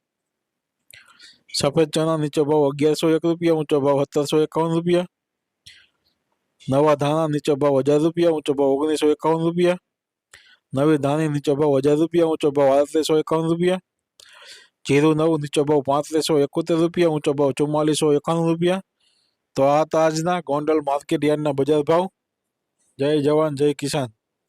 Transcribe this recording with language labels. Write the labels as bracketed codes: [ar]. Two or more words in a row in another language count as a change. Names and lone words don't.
[gu] સફેદ ચણા નીચો ભાવ 1101 રૂપિયા, ઊંચો ભાવ 1751 રૂપિયા। નવા ધાણા નીચો ભાવ 1000 રૂપિયા, ઊંચો ભાવ 1951 રૂપિયા। નવી ધાણી નીચો ભાવ 1000 રૂપિયા, ઊંચો ભાવ 3851 રૂપિયા। જીરુ નવ નીચો ભાવ 3571 રૂપિયા, ઊંચો ભાવ 4491 રૂપિયા। તો આ થા આજના ગોંડલ માર્કેટ યાર્ડના બજાર ભાવ। [hi] जय जवान जय किसान।